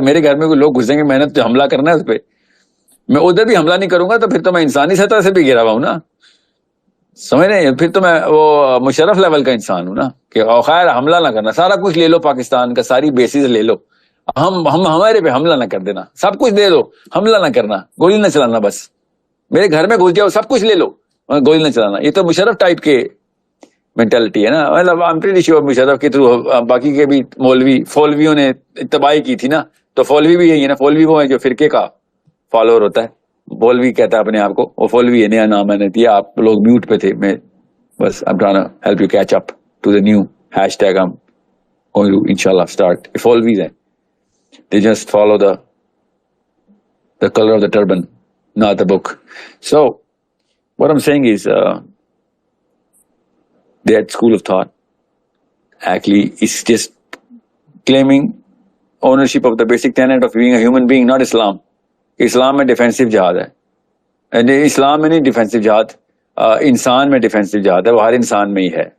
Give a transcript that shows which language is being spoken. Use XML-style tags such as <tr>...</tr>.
<ur>میرے گھر میں کوئی لوگ گھسیں گے، میں نے تو حملہ کرنا ہے اس پہ، میں ادھر بھی حملہ نہیں کروں گا تو پھر تو میں انسانی سطح سے بھی گرا ہوا ہوں نا، سمجھ رہے ہیں؟ پھر تو میں وہ مشرف لیول کا انسان ہوں نا کہ خیر حملہ نہ کرنا، سارا کچھ لے لو پاکستان کا، ساری بیسز لے لو، ہمارے پہ حملہ نہ کر دینا، سب کچھ دے دو، حملہ نہ کرنا، گولی نہ چلانا، بس میرے گھر میں گھس جاؤ سب کچھ لے لو، گولی نہ چلانا. یہ تو مشرف ٹائپ کے مینٹلٹی ہے نا. مطلب</ur> <en>I'm pretty sure</en> <ur>مشرف کے تھرو باقی کے بھی فولویوں نے تباہی کی تھی نا، تو فولوی بھی یہی ہے نا، فولوی وہ ہے جو فرقے کا فالوور ہوتا ہے، فولوی کہتا ہے اپنے آپ کو، وہ فولوی ہے، نیا نام میں نے دیا. آپ لوگ میوٹ پہ تھے، میں بس</ur> <en>I'm trying to help you catch up to the new hashtag I'm going to inshallah start.</en> <ur>فولویز ہیں،</ur> <en>they just follow the color of the turban, not the book. So what I'm saying is that school of thought actually is just claiming ownership of the basic tenet of being a human being, not Islam.</en> <ur>اسلام میں defensive جہاد ہے، اسلام میں نہیں defensive جہاد، انسان میں defensive جہاد ہے، وہ ہر انسان میں ہی ہے.</ur>